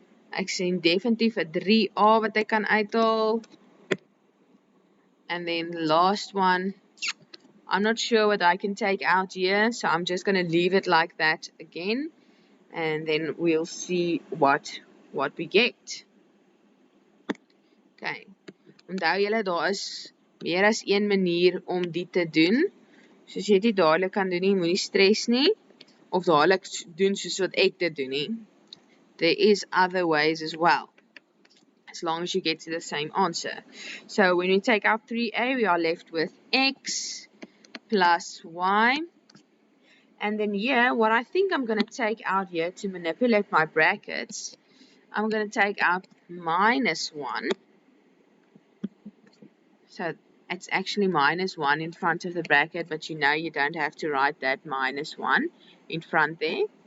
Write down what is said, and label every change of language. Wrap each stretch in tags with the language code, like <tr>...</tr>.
<af>Ek sien definitief 'n 3a wat ek kan uithaal.</af> <en>And then the last one, I'm not sure what I can take out here, so I'm just going to leave it like that again, and then we'll see what we get.</en> <af>Okay, onthou julle, daar is meer as een manier om dit te doen. Soos jy dit dadelik kan doen nie, moenie stres nie, of dadelik doen soos wat ek dit doen nie.</af> <en>There is other ways as well, as long as you get to the same answer. So when we take out 3a, we are left with x plus y, and then here, what I think I'm going to take out here to manipulate my brackets, I'm going to take out minus 1, so it's actually minus 1 in front of the bracket, but you know you don't have to write that minus 1 in front there.</en>